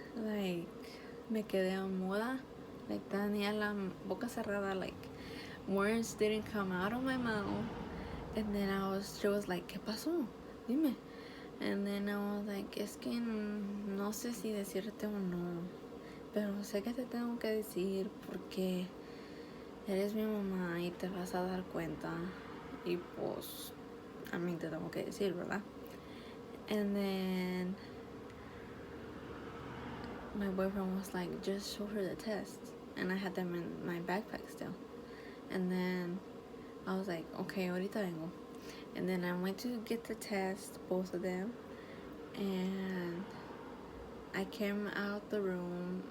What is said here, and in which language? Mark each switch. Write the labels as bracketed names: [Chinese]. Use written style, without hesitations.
[English] Like, [Spanish] me quedé muda, [English] like, [Spanish] tenía la boca cerrada, [English] like, words didn't come out of my mouth. And then she was like, [Spanish] ¿qué pasó? Dime. [English] And then I was like, [Spanish] es que no sé si decirte o no, pero sé que te tengo que decir porque eres mi mamá y te vas a dar cuenta, y pues a mí te tengo que decir, ¿verdad? [English] And then my boyfriend was like, just show her the tests, and I had them in my backpack still. And then I was like, okay, [Spanish] ahorita vengo. [English] And then I went to get the test, both of them, and I came out the room.